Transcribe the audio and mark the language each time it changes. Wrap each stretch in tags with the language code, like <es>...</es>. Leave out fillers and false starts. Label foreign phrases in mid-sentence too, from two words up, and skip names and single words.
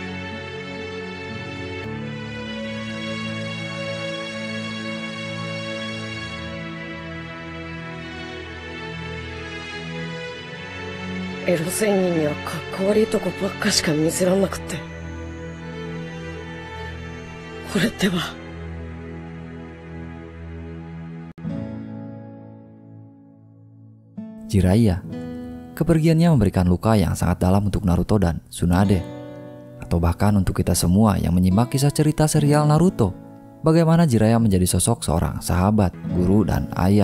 <ja>エロ仙人にはかっこ悪いとこばっかしか見せらんなくって、俺ってば</ja> <id>Jiraiya. Kepergiannya memberikan luka yang sangat dalam untuk Naruto dan Tsunade, atau bahkan untuk kita semua yang menyimak kisah cerita serial Naruto. Bagaimana Jiraiya menjadi sosok seorang sahabat, guru, dan ayah.</id>